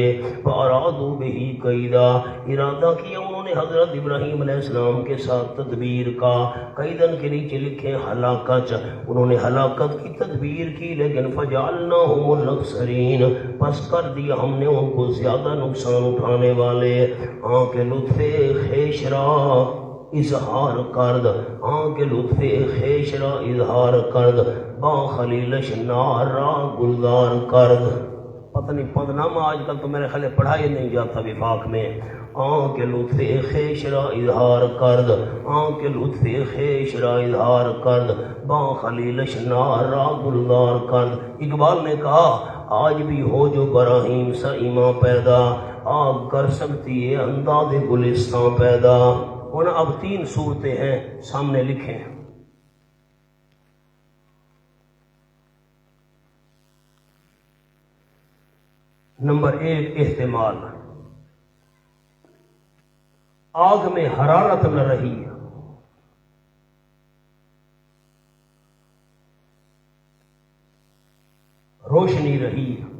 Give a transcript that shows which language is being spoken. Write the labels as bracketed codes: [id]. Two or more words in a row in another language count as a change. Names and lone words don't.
[ar] فارادوا بہ کیدا، [ur] ارادہ کیا انہوں نے حضرت ابراہیم علیہ السلام کے ساتھ تدبیر کا، قیدن کے نیچے لکھیں ہلاکت، انہوں نے ہلاکت کی تدبیر کی، لیکن [ar] فجعلناہم الاخسرین، [ur] پس کر دیا ہم نے ان کو زیادہ نقصان اٹھانے والے۔ [fa] آنکھ لطف خیشرا اظہار کرد، آنکھ لطف خیشرا اظہار کرد، با خلیلش نارا گلدار کرد۔ [ur] پتہ نہیں پندنامہ آج کل تو میرے خیال پڑھائی نہیں جاتا وفاق میں، [fa] آن کے لطف خیش را اظہار کرد، آن کے لطف خیش را اظہار کرد، با خلیلش نار را گلدار کرد۔ [ur] اقبال نے کہا آج بھی ہو جو براہیم سا ایمان پیدا، آگ کر سکتی ہے انداز گلستان پیدا۔ اب 3 صورتیں ہیں سامنے لکھیں۔ نمبر 1 احتمال، آگ میں حرارت نہ رہی، روشنی رہی۔